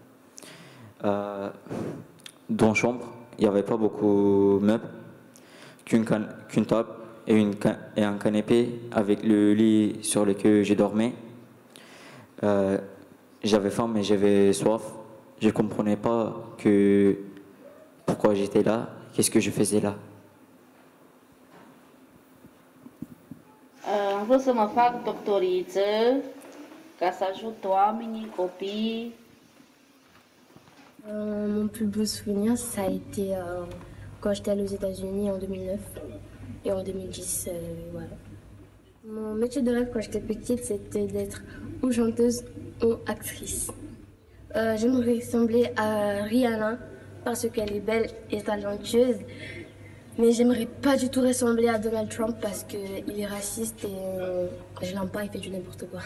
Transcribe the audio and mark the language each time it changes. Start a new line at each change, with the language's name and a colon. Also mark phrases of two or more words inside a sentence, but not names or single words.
French: Dans la chambre, il n'y avait pas beaucoup de meubles, qu'une table et un canapé avec le lit sur lequel je dormais. J'avais faim mais j'avais soif. Je ne comprenais pas pourquoi j'étais là, qu'est-ce que je faisais là.
Romanian: Am vrut să mă fac doctoriță ca să ajut oamenii, copii.
French: Mon plus beau souvenir, ça a été quand j'étais allée aux États-Unis en 2009 et en 2010. Voilà. Mon métier de rêve quand j'étais petite, c'était d'être ou chanteuse ou actrice. J'aimerais ressembler à Rihanna parce qu'elle est belle et talentueuse, mais j'aimerais pas du tout ressembler à Donald Trump parce qu'il est raciste et je l'aime pas, il fait du n'importe quoi.